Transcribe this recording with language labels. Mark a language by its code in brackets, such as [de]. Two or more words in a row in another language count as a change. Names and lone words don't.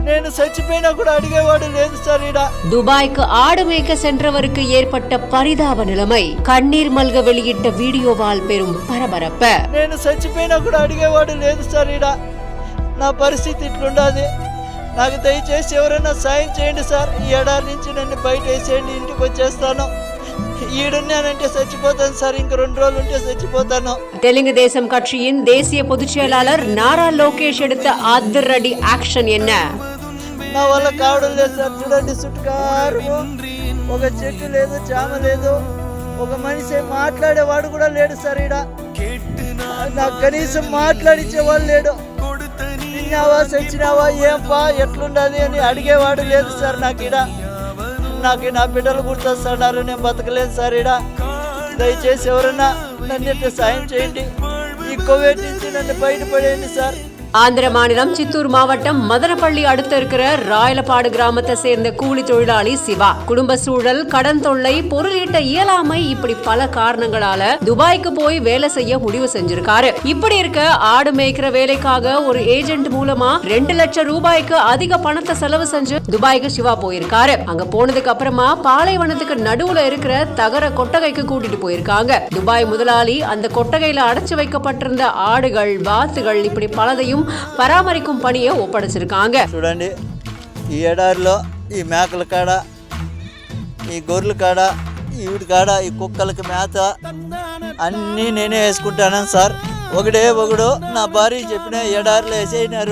[te] నేను చచ్చిపోయినా కూడా అడిగేవాడు లేదు సార్. [ta] துபாய்க்கு ஆடு மேய்க்க சென்றவருக்கு ஏற்பட்ட பரிதாப நிலைமை. கண்ணீர் மல்க வெளியிட்ட வீடியோவால் பெரும் பரபரப்பு. [te] నేను చచ్చిపోయినా కూడా అడిగేవాడు లేదు సార్. నా పరిస్థితి ఇట్లుండాది. నాకు దయచేసి ఎవరైనా సాయం చేయండి సార్. ఈ ఏడాది నుంచి నన్ను బయట వేసేయండి, ఇంటికి వచ్చేస్తాను. ఈడున్నానంటే చచ్చిపోతాను సార్. ఇంక 2 రోజులు ఉంటే చచ్చిపోతాను. [ta] தெலுங்கு தேசம் கட்சியின் தேசிய பொதுச் செயலாளர் நாரா லோகேஷ் எடுத்த அதிரடி ஆக்ஷன் என்ன? [te] నా వల్ల కావడం లేదు సార్. చూడండి, చుట్టుకారు ఒక చెట్టు లేదు, చామ లేదు, ఒక మనిషి మాట్లాడేవాడు కూడా లేడు సార్. నాకు కనీసం మాట్లాడించేవాడు లేడు. తిన్నావా, చచ్చినావా, ఏంపా, ఎట్లుండాలి అని అడిగేవాడు లేదు సార్. నాకు నా బిడ్డలు గుర్తొస్తున్నారు. నేను బతకలేను సార్. దయచేసి ఎవరన్నా నన్ను సాయం చేయండి. ఈ కోవిడ్ నుంచి నన్ను బయటపడేయండి సార్. [ta] ஆந்திர மாநிலம் சித்தூர் மாவட்டம் மதனப்பள்ளி அடுத்த இருக்கிற ராயலப்பாடு கிராமத்தை சேர்ந்த கூலி தொழிலாளி சிவா. குடும்ப சூழல், கடன் தொல்லை, பொருளீட்ட இயலாமை, இப்படி பல காரணங்களால துபாய்க்கு போய் வேலை செய்ய முடிவு செஞ்சிருக்காரு. இப்படி இருக்க ஆடு மேய்க்கிற வேலைக்காக ஒரு ஏஜென்ட் மூலமா 2 லட்சம் ரூபாய்க்கு அதிக பணத்தை செலவு செஞ்சு துபாய்க்கு சிவா போயிருக்காரு. அங்க போனதுக்கு அப்புறமா பாலைவனத்துக்கு நடுவுல இருக்கிற தகர கொட்டகைக்கு கூட்டிட்டு போயிருக்காங்க. துபாய் முதலாளி அந்த கொட்டகையில அடைச்சு வைக்கப்பட்டிருந்த ஆடுகள், வாத்துகள், இப்படி பலதையும் பராமரிக்கும் பணியை ஒப்படைச்சிருக்காங்க. [te] చూడండి, ఈ ఎడారిలో ఈ మేకల కాడ, ఈ గొర్రెల కాడ, ఈ వీటి కాడ, ఈ కుక్కలకి మేత అన్నీ నేనే వేసుకుంటాను సార్. ఒకడు నా భార్య చెప్పిన ఎడారిలో వేసేయినారు.